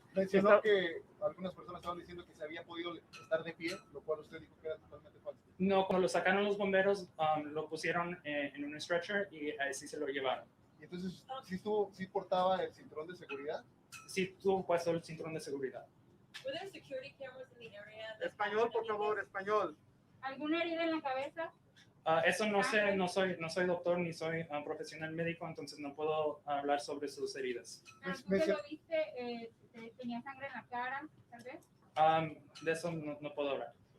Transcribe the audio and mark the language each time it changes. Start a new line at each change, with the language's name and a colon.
Spanish: Mencionó que algunas personas estaban diciendo que se había podido estar de pie, lo cual usted dijo que era totalmente falso. No, cuando lo sacaron los bomberos, lo pusieron en un stretcher y así se lo llevaron. Y entonces, ¿sí portaba el cinturón de seguridad? Sí tuvo puesto el cinturón de seguridad.
English: Were there security cameras in the area?
Spanish: Español, por favor, español. ¿Alguna herida en la cabeza? Eso no sé, no soy doctor ni soy profesional médico, entonces no puedo hablar sobre sus heridas. ¿Tú que lo viste, tenía sangre en la cara, tal vez? De eso no puedo hablar.